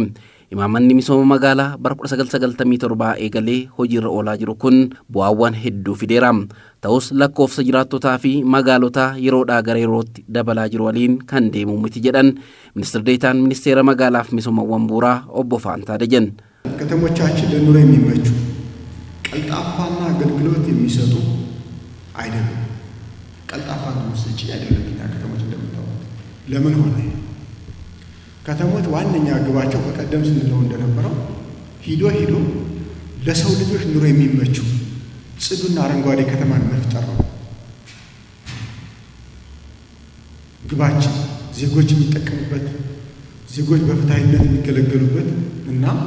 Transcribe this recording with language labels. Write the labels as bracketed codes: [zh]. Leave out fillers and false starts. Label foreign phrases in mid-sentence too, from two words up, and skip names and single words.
[om] Imaamanni misooma magaalaa bara 1997 eegalee hojiirra oolaa jiru kun bu'aawwan hedduu fideera. Ta'us lakkoofsa jiraattotaa fi magaalotaa yeroodhaa gara yerootti dabalaa jiru waliin kan deemu miti jedhan ministeerri deetaan ministeera magaalaa fi misoomawwan bu'uuraa obbo Faantaa Dajan. [am] ከተሞቻችን ለኑሮ የሚመቹ ቀልጣፋና አገልግሎት የሚሰጡ አይደሉም። ቀልጣፋ መስጪ አይደሉም። ከተሞች እንደምታውቁት ለምን ሆነ? ከተሞች ዋነኛ ግባቸው በቀደም ስንለው እንደነበረው ሂዶ ለሰው ልጆች ኑሮ የሚመቹ ጽዱና አረንጓዴ ከተማን መፍጠር ነው። ግባችን ዜጎች የሚጠቀሙበት ዜጎች በፍትሃዊነት የሚገለገሉበት እና